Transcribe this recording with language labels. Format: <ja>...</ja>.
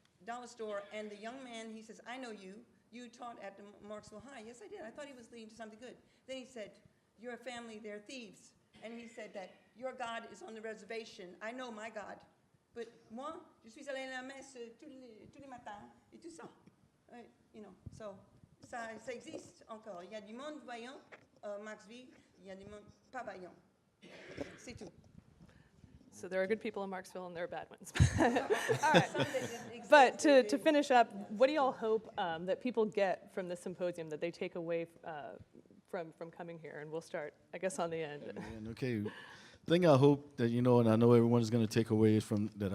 <en>Dollar store, and the young man, he says, "I know you. You taught at the Marksville High." Yes, I did. I thought he was leading to something good. Then he said, "Your family, they're thieves." And he said that your God is on the reservation. I know my God, but</en> <fr>moi, je suis allé à la messe tous les matins et tout ça.</fr> <en>You know, so.</en> <fr>Ça existe encore. Il y a du monde voyant, Marksville, il y a du monde pas voyant. C'est tout.</fr> <en>So there are good people in Marksville and there are bad ones. All right. But to finish up, what do you all hope that people get from this symposium, that they take away from coming here? And we'll start, I guess, on the end. And okay, thing I hope that you know, and I know everyone's going to take away from that.</en>